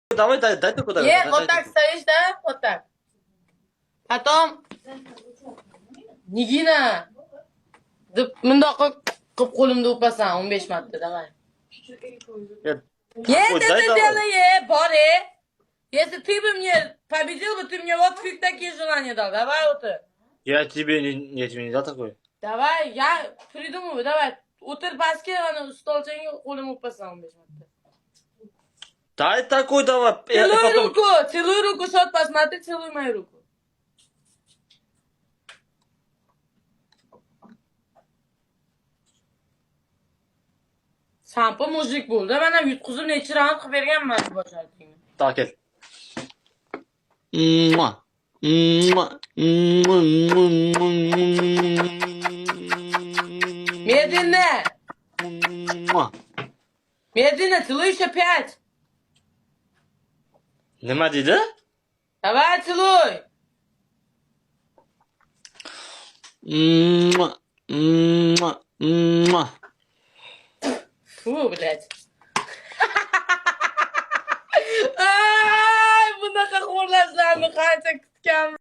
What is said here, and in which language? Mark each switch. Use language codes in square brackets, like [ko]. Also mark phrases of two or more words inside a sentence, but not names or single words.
[ru] Давай, дай только давай. Нет, вот так стоишь, да? Вот так. Потом... [uz] Nigina. Deb mundoq qilib qo'limda o'pasan 15 marta, [ru] давай. Дай давай. Бори. Если ты бы мне победил, бы ты мне вот фиг такие желания дал. Давай вот это. Я тебе не дал такой. Давай, я придумаю, давай. [uz] O'tir pastga, ana stolchangga qo'lim o'pasan 15 marta. [ru] Дай такой давай. Целуй руку, шот посмотри, целуй мою руку. [uz] Sampa mujik bo'ldi. Mana yutqizib necha raund qilib berganman shu boshlaringni. Так, kel. [ru] Медленно. Медленно, целуй еще 5. [uz] Nima dedi? [ru] Давай, целуй. Фу, блядь. Ай, [uz] bunaqa xo'rlashlarni qancha kutganman.